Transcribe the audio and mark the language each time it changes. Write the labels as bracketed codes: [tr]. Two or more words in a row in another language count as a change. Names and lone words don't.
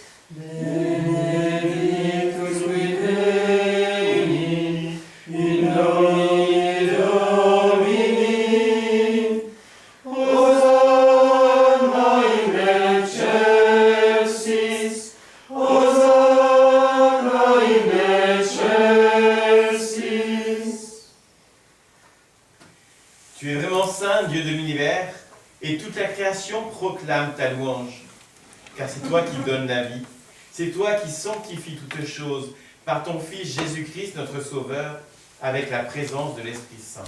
[la] Benedictus qui veni, in nomine Domini. Hosanna in excelsis, Hosanna in excelsis. [fr] Tu es vraiment saint, Dieu de l'univers, et toute la création proclame ta louange. Car c'est toi qui donnes la vie, c'est toi qui sanctifies toutes choses par ton Fils Jésus-Christ, notre Sauveur, avec la présence de l'Esprit Saint.